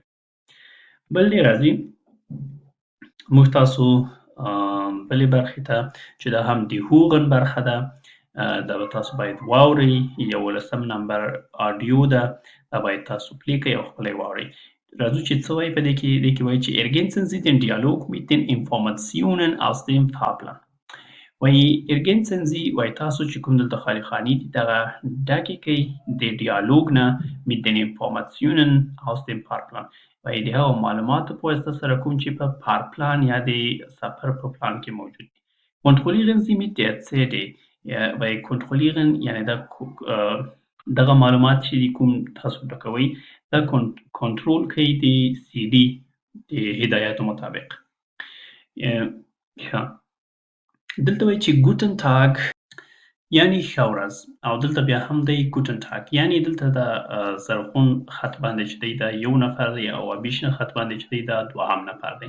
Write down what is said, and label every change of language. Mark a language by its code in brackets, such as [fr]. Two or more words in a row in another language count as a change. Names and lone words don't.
[ps] بل دی راځي موږ تاسو بلې برخې ته چې دا هم د هوغن برخه ده. دا به تاسو باید واورئ. 11 نمبر آډیو ده، دا باید تاسو پلی کړئ او خپله یې واورئ. راځو چې څه وایي په دې کې. دې کې وایي چې [de] ergänzen Sie den Dialog mit den Informationen aus dem Fahrplan. [ps] وایي [de] ergänzen Sie [ps] وایي تاسو چې کوم دلته خالي خانې دي دغه ډکې کړئ د ډیالوګ نه [de] mit den Informationen aus dem Fahrplan. [ps] وایي د هغو معلوماتو په واسطه سره کوم چې په پارپلان یا د سفر په پلان کې موجود دي. [de] Kontrollieren Sie mit der CD. [ps] وایي کنټرolieren یعنې دغه معلومات چې کوم تاسو ډکوئ دا کنټرول کوي د CD د هدایاتو مطابق. دلته وایي چې [de] Guten Tag [ps] یعنی ښه ورځ، او دلته بیا هم دی [de] Guten Tag, [ps] یعنی دلته د زرغون خط باندې چې دی دا یو نفر دی، او ابیشن خط باندې چې دی دا دوهم نفر دی.